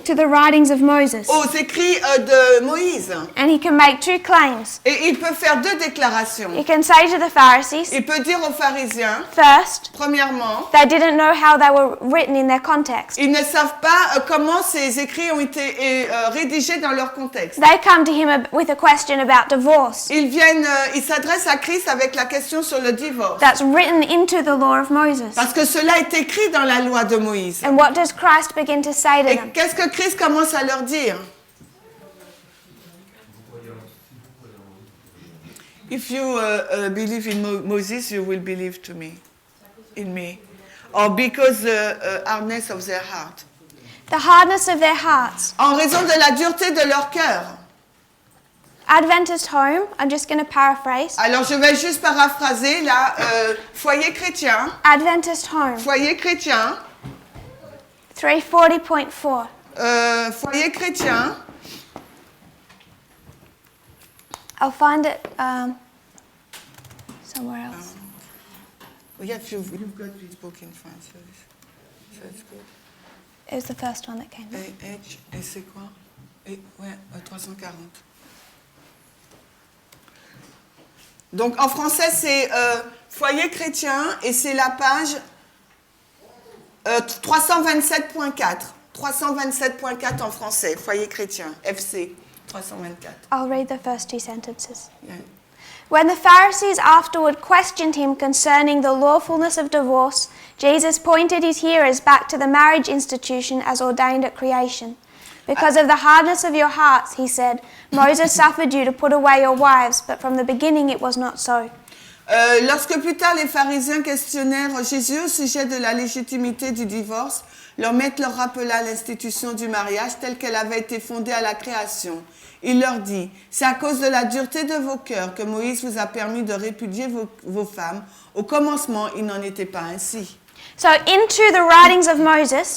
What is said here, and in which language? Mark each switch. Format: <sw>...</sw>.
<en>to the writings of Moses.</en> <fr>aux écrits de Moïse.</fr> <en>And he can make two claims.</en> <fr>Et il peut faire deux déclarations.</fr> <en>He can say to the Pharisees,</en> <fr>Il peut dire aux pharisiens,</fr> <en>first,</en> <fr>premièrement,</fr> <en>they didn't know how they were written in their context.</en> <fr>ils ne savent pas comment ces écrits ont été rédigés dans leur contexte.</fr> <en>They come to him with a question about divorce</en> <fr>Ils s'adressent à Christ avec la question sur le divorce.</fr> <en>that's written into the law of Moses.</en> <fr>Parce que cela est écrit dans la loi de Moïse.</fr> <en>And what does Christ begin to say to</en> <fr>Et</fr> <en>them?</en> <fr>qu'est-ce que Christ commence à leur dire?</fr> <en>If you believe in Moses, you will believe to me, in me. Or because the hardness of their heart. The hardness of their hearts.</en> <fr>En raison de la dureté de leur cœur.</fr> <en>Adventist Home, I'm just going to paraphrase.</en> <fr>Alors je vais juste paraphraser là, foyer chrétien,</fr> <en>Adventist Home,</en> <fr>foyer chrétien, 340.4. foyer chrétien.</fr> <en>I'll find it somewhere else. Yeah, you've got this book in France, so it's good. It was the first one that came.</en> <fr>Et c'est quoi? Ouais, 340. Donc en français c'est foyer chrétien et c'est la page 327.4. 327.4 en français, foyer chrétien, FC 324.</fr> <en>I'll read the first two sentences. Yeah. When the Pharisees afterward questioned him concerning the lawfulness of divorce, Jesus pointed his hearers back to the marriage institution as ordained at creation. Because of the hardness of your hearts, he said, Moses suffered you to put away your wives, but from the beginning it was not so.</en> <fr>Lorsque plus tard les pharisiens questionnèrent Jésus au sujet de la légitimité du divorce, leur maître leur rappela l'institution du mariage telle qu'elle avait été fondée à la création. Il leur dit, c'est à cause de la dureté de vos cœurs que Moïse vous a permis de répudier vos femmes. Au commencement, il n'en était pas ainsi.</fr> <en>So into the writings of Moses</en>